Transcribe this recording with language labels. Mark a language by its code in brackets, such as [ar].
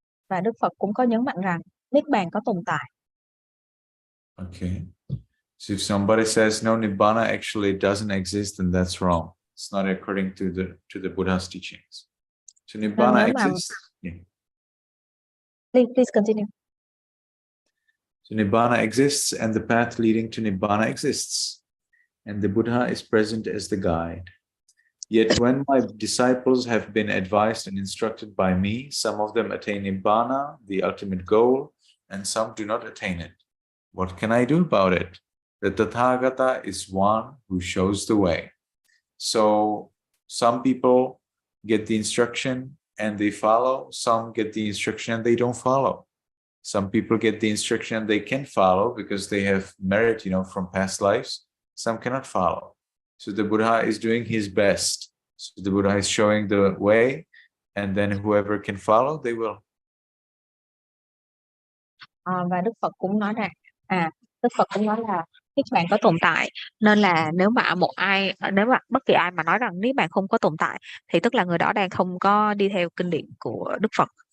[vi] Và Đức Phật cũng có nhấn mạnh rằng Niết bàn có tồn tại. [en] Okay. So if somebody says no, Nibbana actually doesn't exist, then that's wrong. It's not according to the Buddha's teachings. So Nibbana exists. Yeah. Please continue. So Nibbana exists, and the path leading to Nibbana exists, and the Buddha is present as the guide. Yet when my disciples have been advised and instructed by me, some of them attain Nibbana, the ultimate goal, and some do not attain it. What can I do about it? The Tathagata is one who shows the way. So some people get the instruction and they follow, some get the instruction and they don't follow. Some people get the instruction and they can follow because they have merit, from past lives. Some cannot follow. So the Buddha is doing his best. So the Buddha is showing the way, and then whoever can follow, they will. [vi] Và Đức Phật cũng nói rằng, Đức Phật cũng nói là Niết bàn có tồn tại, nên là nếu mà bất kỳ ai mà nói rằng Niết bàn không có tồn tại, thì tức là người đó đang không có đi theo kinh điển của Đức Phật.